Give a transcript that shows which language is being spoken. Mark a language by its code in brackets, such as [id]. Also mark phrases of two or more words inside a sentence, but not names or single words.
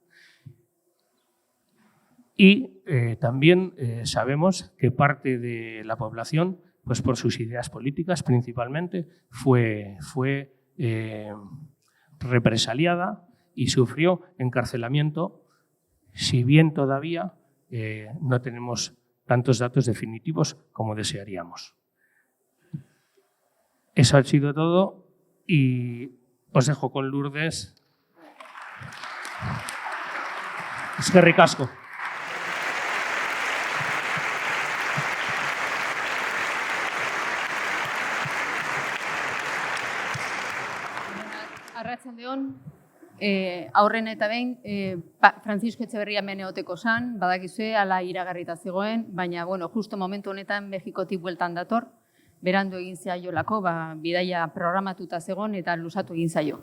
[es] Y también sabemos que parte de la población, pues por sus ideas políticas principalmente, fue represaliada y sufrió encarcelamiento, si bien todavía no tenemos tantos datos definitivos como desearíamos. Eso ha sido todo y os dejo con Lourdes. [eu] Eskerrik asko. Arratsaldeon, aurren eta behin, Francisco Etxeberria hemen egoteko zan, badakizue, ala iragarrita zegoen, baina, bueno, justo momentu honetan Mexikotik bueltan dator, berandu egin zaiolako, bidaia programatuta zegoen eta luzatu egin zaio.